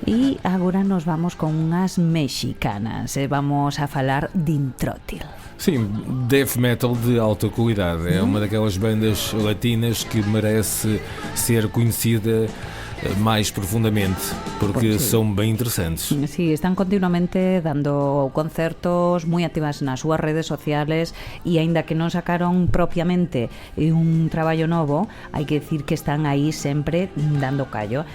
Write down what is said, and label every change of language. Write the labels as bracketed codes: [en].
[gl] E agora nos vamos con unhas mexicanas. Vamos a falar de Intrótil. [pt] Sim, death metal de alta qualidade. É uma daquelas bandas latinas que merece ser conhecida mais profundamente, porque são bem interessantes. [gl] Sí, están continuamente dando concertos moi activas nas súas redes sociales e aínda que non sacaron propiamente un traballo novo, hai que decir que están aí sempre dando callo.